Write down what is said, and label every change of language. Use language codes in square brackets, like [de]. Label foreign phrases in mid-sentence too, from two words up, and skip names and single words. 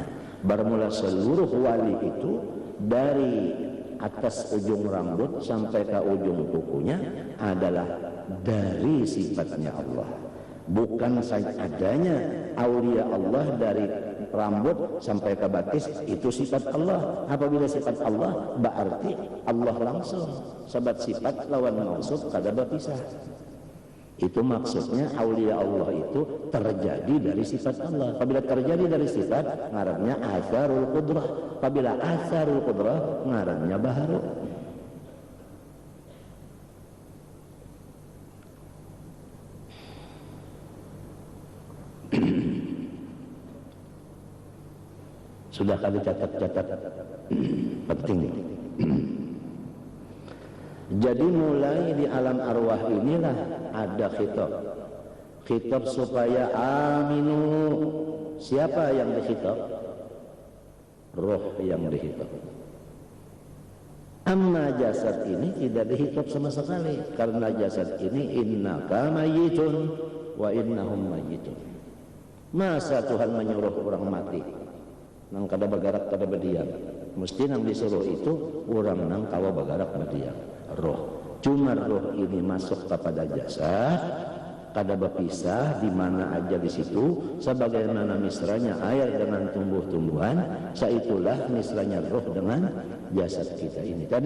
[id] Bermula seluruh wali itu dari atas ujung rambut sampai ke ujung kukunya adalah dari sifatnya Allah. Bukan saja adanya aulia Allah dari rambut sampai ke batis itu sifat Allah. Apabila sifat Allah berarti Allah langsung. [bjn] Sebab sifat lawan maksud kada berpisah. Itu maksudnya aulia Allah itu terjadi dari sifat Allah. Apabila terjadi dari sifat, ngarannya [ar] أثر القدرة. [bjn] Apabila [ar] أثر القدرة, [bjn] ngarannya baharu. [id] Sudah kali catat-catat penting. Jadi mulai di alam arwah inilah ada khitab. Khitab supaya aminu. Siapa yang dikhitab? Roh yang dikhitab. Amma jasad ini tidak dikhitab sama sekali, karena jasad ini [ar] إنك ميت وإنهم ميتون. [bjn] Masa Tuhan menyuruh orang mati nang kada bergerak kada berdiam? Mesti nang disuruh itu orang nang kawa bergerak berdiam. Roh, cuma roh ini masuk kepada jasad, kada berpisah di mana aja di situ, sebagaimana misalnya air dengan tumbuh-tumbuhan, saitulah misalnya roh dengan jasad kita ini tadi.